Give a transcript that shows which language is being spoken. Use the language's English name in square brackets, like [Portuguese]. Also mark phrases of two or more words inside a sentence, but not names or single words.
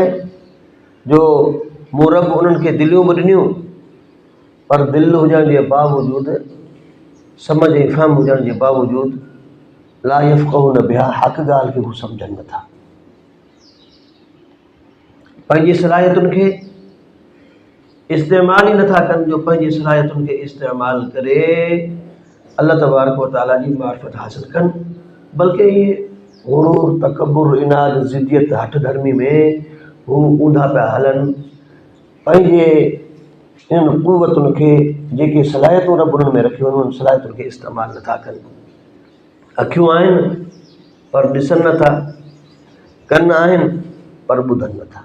[Sindhi] जो मूं रब उन्हनि खे दिलियूं बि ॾिनियूं, पर दिलि हुजण जे बावजूदि, समझ ऐं फ़हम हुजण जे बावजूदि [Arabic] لا يفقهون بها, [Sindhi] हक़ ॻाल्हि खे हू सम्झनि नथा। पंहिंजी सलाहियतुनि खे इस्तेमालु ई नथा कनि जो पंहिंजी सलाहियतुनि खे इस्तेमालु करे [Arabic] الله تبارك وتعالى [Sindhi] जी मारिफत हासिल कनि, बल्कि इहे गुरूर, तकबुर, इनाद, ज़िद्दियत, हठ धर्मी में हू ऊंधा पिया हलनि। पंहिंजे इन क़ुवतुनि खे जेके सलाहियतूं रब उन्हनि में रखियूं आहिनि उन सलाहियतुनि खे इस्तेमालु नथा कनि। अखियूं आहिनि पर ॾिसनि नथा, कन आहिनि पर ॿुधनि नथा।